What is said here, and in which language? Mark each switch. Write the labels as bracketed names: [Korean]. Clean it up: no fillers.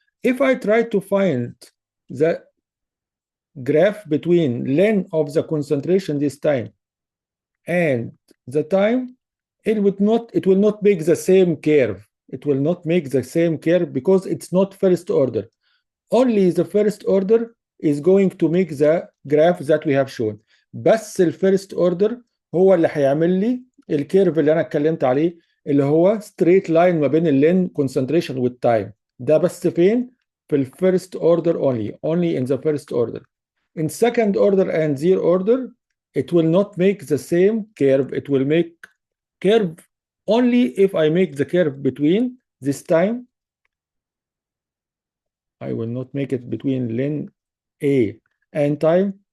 [English] If I try to find the graph between ln of the concentration this time and the time, it will not make the same curve. It will not make the same curve because it's not first order. Only the first order is going to make the graph that we have shown. [Arabic] بس الفيرست اوردر هو اللي هيعمل لي الكيرف اللي انا اتكلمت عليه اللي هو ستريت لاين ما بين اللين كونسنتريشن والتايم. ده بس فين؟ في الفيرست اوردر [English] only in the first order. In second order and zero order, it will not make the same curve. It will make curve only if I make the curve between this time. I will not make it between ln A and time.